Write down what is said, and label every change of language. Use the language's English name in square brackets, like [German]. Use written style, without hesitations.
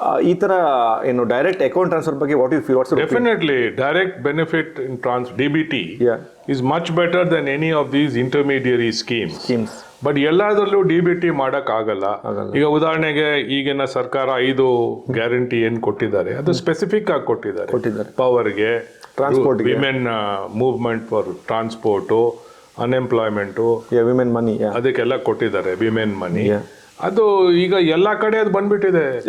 [Kannada] ಈ ಥರ ಏನು ಡೈರೆಕ್ಟ್ ಅಕೌಂಟ್ ಟ್ರಾನ್ಸ್ಫರ್ ಬಗ್ಗೆ [English] What you feel? Definitely direct benefit in DBT is much better than any of these intermediary schemes. [Kannada] But ಎಲ್ಲದರಲ್ಲೂ DBT ಮಾಡಕ್ ಆಗಲ್ಲ. ಈಗ ಉದಾಹರಣೆಗೆ ಈಗಿನ ಸರ್ಕಾರ 5 ಗ್ಯಾರಂಟಿ ಏನ್ ಕೊಟ್ಟಿದ್ದಾರೆ ಅದು ಸ್ಪೆಸಿಫಿಕ್ ಆಗಿ ಕೊಟ್ಟಿದ್ದಾರೆ. ಪವರ್ಗೆ, transport, women movement for transport, unemployment, women ಮನಿ, ಅದಕ್ಕೆಲ್ಲ ಕೊಟ್ಟಿದ್ದಾರೆ ವಿಮೆನ್ ಮನಿ. ಅದು ಈಗ ಎಲ್ಲಾ ಕಡೆ ಅದು ಬಂದ್ಬಿಟ್ಟಿದೆ.